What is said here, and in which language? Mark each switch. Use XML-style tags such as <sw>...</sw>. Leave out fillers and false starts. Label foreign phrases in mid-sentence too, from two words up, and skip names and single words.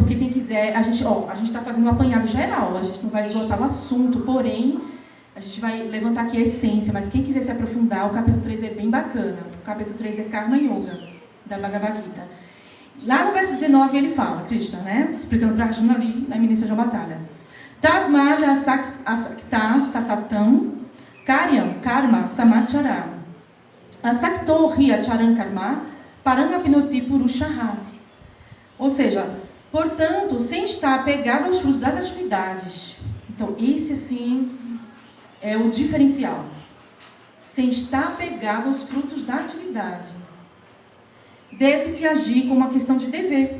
<pt>Porque quem quiser, a gente está fazendo um apanhado geral, a gente não vai esgotar o assunto, porém, a gente vai levantar aqui a essência, mas quem quiser se aprofundar, o capítulo 3 é bem bacana. O capítulo 3 é</pt> <sa>Karma Yoga,</sa> <pt>da Bhagavad Gita. Lá no verso 19 ele fala, Krishna, né? Explicando para Arjuna ali, na iminência de uma batalha.</pt> <sa>Tasmad asakta satatam karyam karma samachara asakto hi acharam karma paramapinoti purushaha.</sa> <pt>Ou seja, portanto, sem estar apegado aos frutos das atividades. Então, esse, assim, é o diferencial. Sem estar apegado aos frutos da atividade. Deve-se agir como uma questão de dever.</pt>